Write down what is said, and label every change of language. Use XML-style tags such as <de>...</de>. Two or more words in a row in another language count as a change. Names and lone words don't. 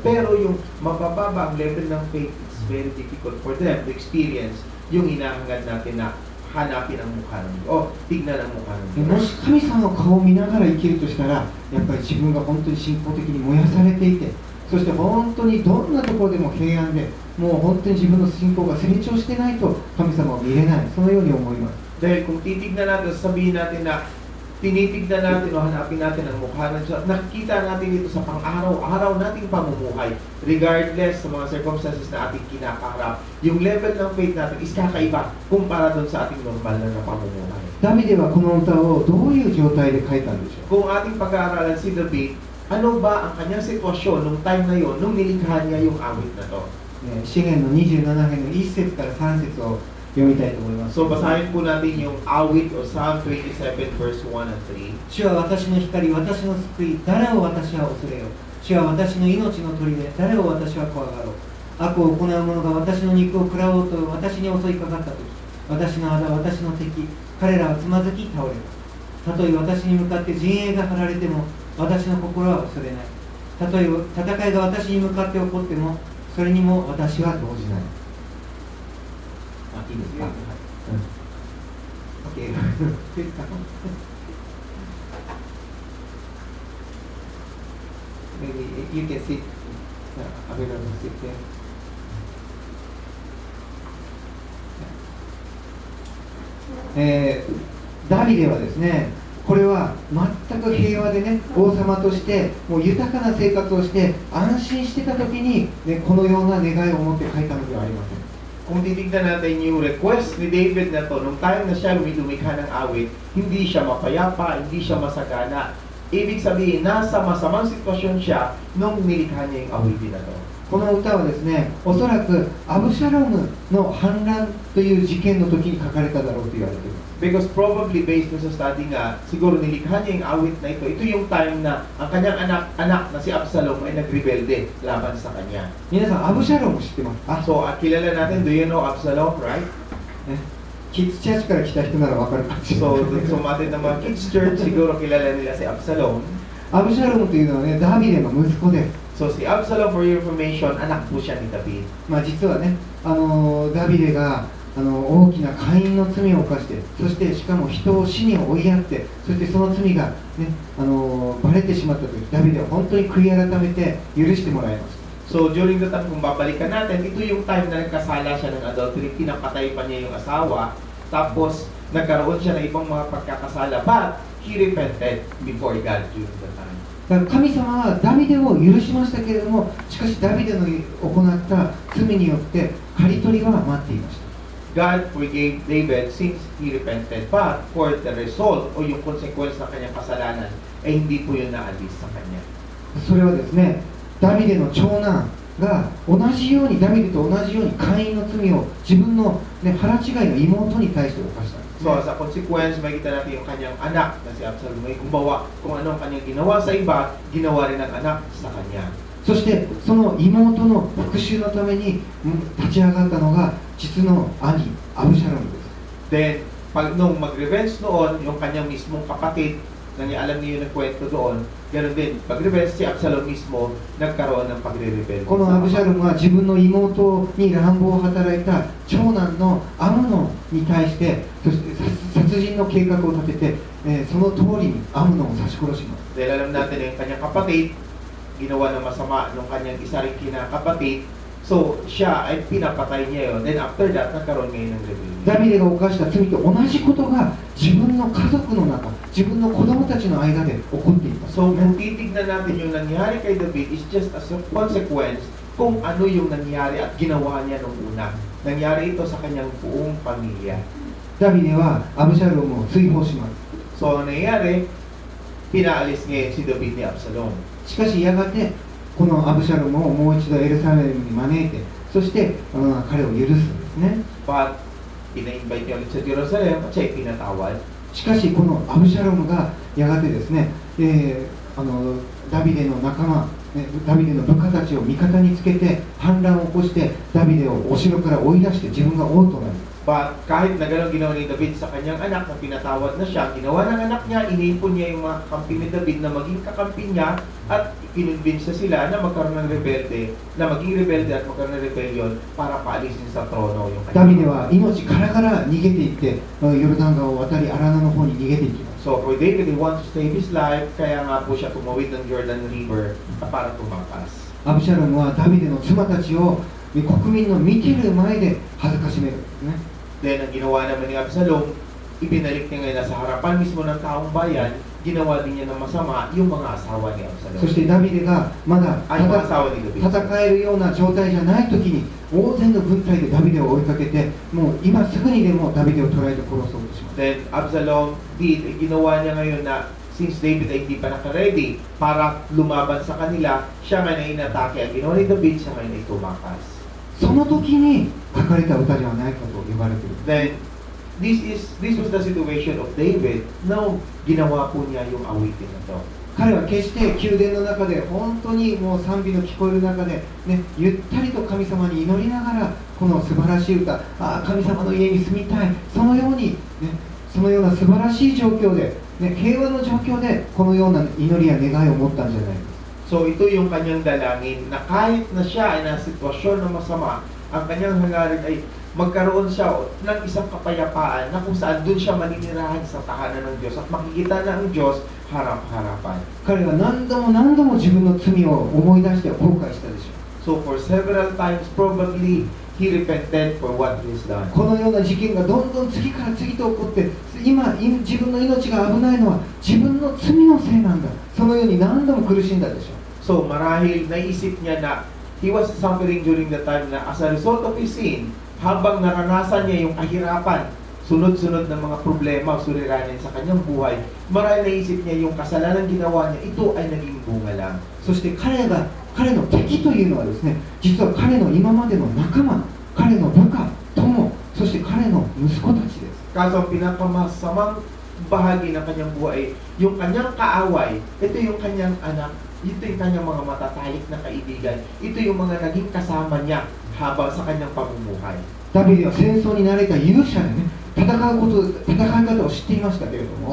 <tl>Pero yung mabababa ang level ng faith,</tl> <en>it's very difficult for them to experience</en> <tl>yung hinahangad natin na hanapin ang mukha ng Diyos, o tignan ang mukha ng</tl> <ja>も</ja> <tl>Diyos.</tl> <ja>し神様の顔を見ながら生きるとしたら、やっぱり自分が本当に信仰的に燃やされていて、そして本当にどんなところでも平安で、もう本当に自分の信仰が成長してないと神様を見れない、そのように思います。</ja> <tl>Dahil kung titignan natin, sabihin natin na tinitignan natin o hanapin natin ang mukha ng Diyos, nakikita natin ito sa pang-araw-araw nating pamumuhay, regardless sa mga circumstances na ating kinakaharap, yung level ng faith natin is kakaiba kumpara doon sa ating normal na pamumuhay.</tl> <ja>ダビデはこの歌をどういう状態で書いたんでしょう。</ja> <tl>Kung ating pag-aaralan si David, ano ba ang kanyang sitwasyon nung time na yon, nung nilikha niya yung awit na to?</tl> <ja>詩篇の27編の1節から3節を読みたいと思います。</ja> <tl>So basahin po natin yung awit o</tl> <en>Psalm 27 verse 1 and 3.</en> <ja>主は私の光、私の救い、誰を私は恐れよう。主は私の命の砦、誰を私は怖がろう。悪を行う者が私の肉を食らおうと私に襲いかかったとき、私の仇、私の敵、彼らはつまずき倒れる。たとえ私に向かって陣営が張られても、私の心は恐れない。たとえ戦いが私に向かって起こっても、それにも私は動じない。いいですか、OK ですか</ja> <en>Maybe you can sit available sit there.</en> <ja>ダビデはですね、これは全く平和でね、王様としてもう豊かな生活をして安心してた時に、ね、このような願いを持って書いたのではありません。</ja> <tl>Kung titignan natin yung request ni David na to, nung time na siya lumikha ng awit, hindi siya mapayapa, hindi siya masagana. Ibig sabihin, nasa masamang sitwasyon siya nung nilikha niya yung awitin na to.</tl> <ja>この歌はですね、おそらくアブシャロムの反乱という事件の時に書かれただろうと言われています。</ja> <en>Because probably based</en> <tl>sa study nga, siguro nilikha niya yung awit na ito. Ito yung time na ang kanyang anak na si Absalom ay nagrebelde laban sa kanya.</tl> <ja>皆さん、アブシャロム知ってますか？</ja> <tl>So, kilala natin,</tl> <en>do you know Absalom, right?</en> <ja>ね、キッズチャーチから来た人ならわかるかもしれない。</ja> <tl>So, sumatin ng mga kids church, siguro kilala nila si Absalom.</tl> <ja>アブシャロムというのはね、ダビデの息子です。</ja> <en>So, si Absalom, for your information,</en> <tl>anak po siya ni David.</tl> <ja>まあ実はね、ダビデが大きな姦淫の罪を犯して、そしてしかも人を死に追いやって、そしてその罪が、ね、バレてしまったとき、ダビデは本当に悔い改めて許してもらいました。</ja> <en>So, during the time,</en> <tl>kung babalikan natin, ito yung time na nagkasala siya ng adultery, pinapatay pa niya yung asawa, tapos nagkaroon siya ng ibang mga pagkakasala,</tl> <en>but he repented before God during the time.</en> <ja>だから神様はダビデを許しましたけれども、しかしダビデの行った罪によって刈り取りが待っていました。</ja> <en>God forgave David since he repented, but for the result</en> <tl>o yung consequence ng kanyang kasalanan ay hindi po yun naalis sa kanya.</tl> <ja>それはですね、ダビデの長男が同じようにダビデと同じように姦淫の罪を自分の、ね、腹違いの妹に対して犯したんです。</ja> <tl>So, sa consequence, makikita natin yung kanyang anak na si Absalom. May kumbawa, kung ano ang kanyang ginawa sa iba, ginawa rin ng anak sa kanya.</tl> <ja>そしてその妹の復讐のために立ち上がったのが実の兄アブシャロムです。</ja> <tl>Then, pag nung mag-revenge noon, yung kanyang mismong kapatid, na niya alam niyo yung kwento doon, ganoon din, pag-revenge si Absalom mismo, nagkaroon ng pagre-rebelde.</tl> <ja>このアブシャロムは自分の妹に乱暴を働いた長男のアムノンに対して、そして殺人の計画を立てて、その通りにアムノンを刺し殺します。</ja> <tl>Dahil alam natin na yung kanyang kapatid, ginawa ng masama nung kanyang isa rin kinakapatid, so siya ay pinapatay niya yun.</tl> <en>Then after that,</en> <tl>nagkaroon ngayon ng rebellion.</tl> <ja>ダビデが犯した罪と同じことが自分の家族の中、自分の子供たちの間で起こっています。</ja> <tl>So kung titignan natin yung nangyari kay David</tl> <en>is just as a consequence</en> <tl>kung ano yung nangyari at ginawa niya nung una. Nangyari ito sa kanyang buong pamilya.</tl> <ja>ダビデはアブシャロムを追放します。</ja> <tl>So ang nangyari, pinaalis ngayon si David ni Absalom.</tl> <ja>しかしやがてこのアブシャロムをもう一度エルサレムに招いて、そして彼を許すんですね。</ja> <tl>But ina-invite niya ulit sa Jerusalem at siya pinatawad.</tl> <ja>しかしこのアブシャロムがやがてですね、ダビデの仲間、ダビデの部下たちを味方につけて反乱を起こしてダビデをお城から追い出して自分が王となります。</ja> <tl>But kahit na gano'n ginawa ni David sa kanyang anak na pinatawad na siya, ginawa ng anak niya, iniipon niya yung mga kampi ni David na maging kakampi niya at kinonvince sila na magkaroon ng rebelde, na maging rebelde at magkaroon ng rebellion para paalisin sa trono yung</tl> <ja>ダビデ</ja> <tl>kanyang.</tl> <ja>は命からがら逃げていってヨルダン川を渡りアラナの方に逃げていきます。</ja> <en>So for David, he wants to save his life,</en> <tl>kaya nga po siya tumawid ng Jordan River para tumakas.</tl> <ja>アブシャロムはダビデの妻たちを国民の見てる前で恥ずかしめるんですね。</ja> <tl>Then, ang ginawa naman ni Absalom, ibinalik niya ngayon sa harapan mismo ng taong bayan, ginawa din niya ng masama yung mga asawa ni Absalom.</tl> <ja>そしてダビデがまだ</ja> <tl>Ay, mga asawa ni David.</tl> <ja>戦えるような状態じゃない時に大勢の軍隊でダビデを追いかけて、もう今すぐにでもダビデを捕らえて殺そうとします。</ja> <tl>Then, Absalom ginawa niya ngayon na since David ay hindi pa naka-ready para lumaban sa kanila, siya ngayon ay inatake. Ang ginawa ni David, siya ngayon ay tumakas.</tl> <ja>その時に書かれた歌じゃないかと言われている。</ja> <en>Then, this was the situation of David. Now,</en> <tl>ginawa po niya yung awitin na to.</tl> <ja>彼は決して宮殿の中で本当にもう賛美の聞こえる中で、ね、ゆったりと神様に祈りながらこの素晴らしい歌、神様の家に住みたい、そのように、ね、そのような素晴らしい状況で、ね、平和の状況でこのような祈りや願いを持ったんじゃないですか。</ja> <tl>So ito yung kanyang dalangin na kahit na siya ay nasa sitwasyon na masama, ang kanyang hangarin ay magkaroon siya ng isang kapayapaan na kung saan doon siya maninirahan sa tahanan ng Diyos at makikita na ang Diyos harap-harapan.</tl> <ja>彼は何度も何度も自分の罪を思い出して後悔したでしょう。</ja> <en>So for several times, probably, he repented for what he has done.</en> <ja>このような事件がどんどん次から次と起こって今自分の命が危ないのは自分の罪のせいなんだ、そのように何度も苦しんだでしょう。</ja> <en>So</en> <tl>marahil naisip niya na</tl> <en>he was suffering during the time na as a result of his sin,</en> <tl>habang naranasan niya yung kahirapan, sunod-sunod ng mga problema o suliranin sa kanyang buhay, marahil naisip niya yung kasalanan ginawa niya, ito ay naging bunga lang.</tl> <ja>そして彼の敵というのはですね、実は彼の今までの仲間、彼の部下、友、そして彼の息子たちです。</ja> <tl>Kaso ang pinakamasamang bahagi ng kanyang buhay, yung kanyang kaaway, ito yung kanyang anak, ito yung kanyang mga matatalik na kaibigan, ito yung mga naging kasama niya habang sa kanyang pamumuhay.</tl> <ja>ダビデは戦争に慣れた勇者でね、戦い方を知っていましたけれども、</ja>